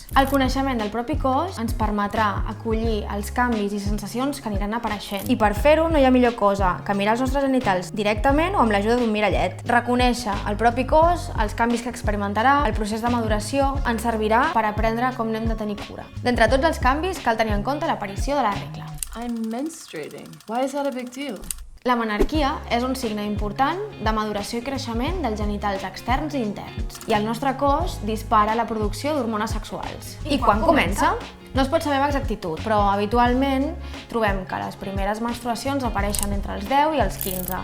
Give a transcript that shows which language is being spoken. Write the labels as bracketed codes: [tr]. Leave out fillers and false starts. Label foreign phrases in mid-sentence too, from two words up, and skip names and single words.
[ca] El coneixement del propi cos ens permetrà acollir els canvis i sensacions que aniran apareixent. I per fer-ho no hi ha millor cosa que mirar els nostres genitals directament o amb l'ajuda d'un mirallet. Reconèixer el propi cos, els canvis que experimentarà, el procés de maduració, ens servirà per aprendre com n'hem de tenir cura. D'entre tots els canvis, cal tenir en compte l'aparició de la regla. [en] I'm menstruating. Why is that a big deal? [ca] La menarquia és un signe important de maduració i creixement dels genitals externs i interns. I el nostre cos dispara la producció d'hormones sexuals. I quan comença? No es pot saber amb exactitud, però habitualment trobem que les primeres menstruacions apareixen entre els 10 i els 15.